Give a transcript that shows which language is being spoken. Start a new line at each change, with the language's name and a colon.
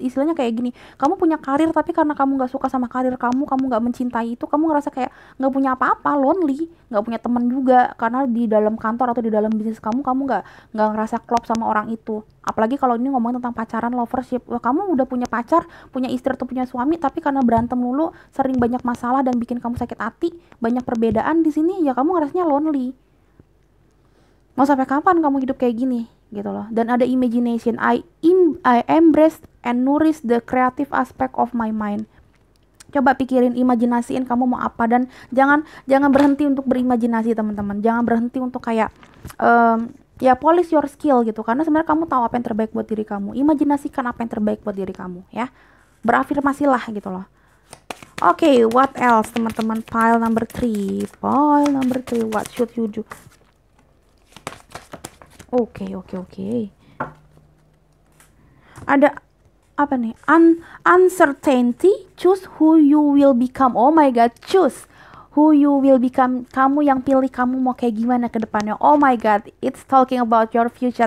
Indonesian: Istilahnya kayak gini, kamu punya karir tapi karena kamu nggak suka sama karir kamu nggak mencintai itu, kamu ngerasa kayak nggak punya apa-apa, lonely, nggak punya teman juga, karena di dalam kantor atau di dalam bisnis kamu nggak ngerasa klop sama orang itu. Apalagi kalau ini ngomongin tentang pacaran, lovership. Wah, kamu udah punya pacar, punya istri atau punya suami, tapi karena berantem mulu, sering banyak masalah dan bikin kamu sakit hati, banyak perbedaan di sini, ya kamu ngerasanya lonely. Mau sampai kapan kamu hidup kayak gini gitu loh. Dan ada imagination.
English: I embrace and nourish the creative aspect of my mind.
Indonesian: Coba pikirin, imajinasiin kamu mau apa, dan jangan berhenti untuk berimajinasi teman-teman. Jangan berhenti untuk kayak
English: polish your skill
Indonesian: gitu, karena sebenarnya kamu tahu apa yang terbaik buat diri kamu. Imajinasikan apa yang terbaik buat diri kamu ya. Berafirmasilah gitu loh. Oke,
English: what else
Indonesian: teman-teman?
English: File number 3, what should you do?
Indonesian: Oke. Ada apa nih?
English: Uncertainty, choose who you will become. Oh my god, choose who you will become.
Indonesian: Kamu yang pilih kamu mau kayak gimana ke depannya.
English: Oh my god, it's talking about your future.